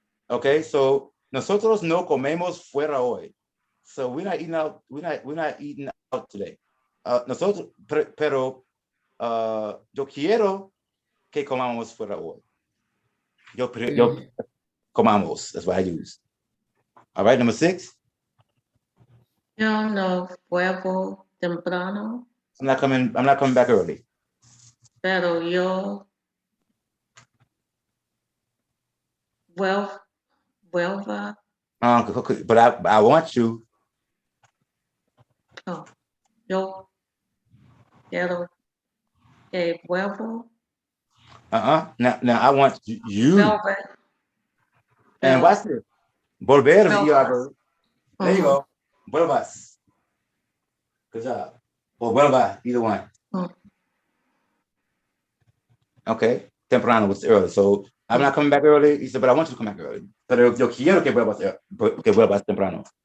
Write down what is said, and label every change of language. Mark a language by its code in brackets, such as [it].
[en] Okay, so [es] nosotros no comemos fuera hoy. [en] So we're not eating out. We're not eating out today. [es] Nosotros, pero yo quiero que comamos fuera hoy. Yo comamos. [en] That's what I use. All right, number 6. [es] Yo no vuelvo temprano. [en] I'm not coming back early. [es] Pero yo vuelva. [en] But I want you. [es] Oh, yo quiero que vuelvo. [en] Now I want you. Velvet. And watch this. Volver is ER verb. There you go. Vuelvas. Good job. Or vuelva, either one. Okay. Temprano was early. So I'm not coming back early. He said, but I want you to come back early. [es] Pero yo quiero que vuelvas temprano.